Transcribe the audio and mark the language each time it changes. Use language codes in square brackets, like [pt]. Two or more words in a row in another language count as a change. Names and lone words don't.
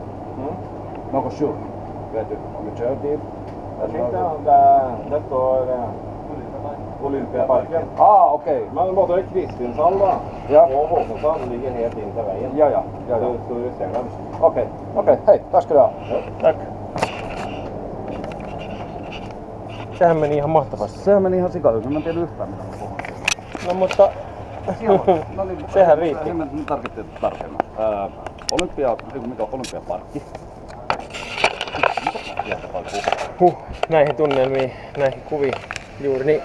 [sv] Något skylt? Vet du, om vi kör dit? Jag tänkte det står Olympiaparken. Okej. Men både Kristinshall Ja. och Håkonsson ligger helt in till vägen. Ja. Så står du ser där. Okej. Hej, tack ska du ha. Tack. [fi] Sehän meni ihan mahtavasti. Sehän meni ihan sikailuksi, mä en tiedä yhtään mitä mä puhun. No mutta... Sehän riitti. Mä tarkittiin tarkemmin. Olympiaparkki. Näihin tunnelmiin, näihin kuviin juuri niin.